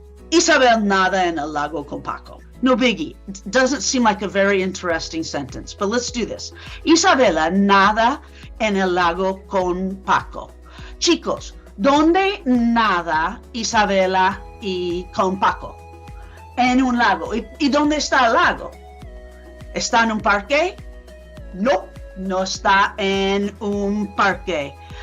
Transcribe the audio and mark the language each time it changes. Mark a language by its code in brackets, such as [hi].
[es] Isabel nada en el lago con Paco. [en] No biggie. It doesn't seem like a very interesting sentence, but let's do this. [es] Isabela nada en el lago con Paco. Chicos, ¿dónde nada Isabela y con Paco? En un lago. ¿Y dónde está el lago? ¿Está en un parque? No, no está en un parque.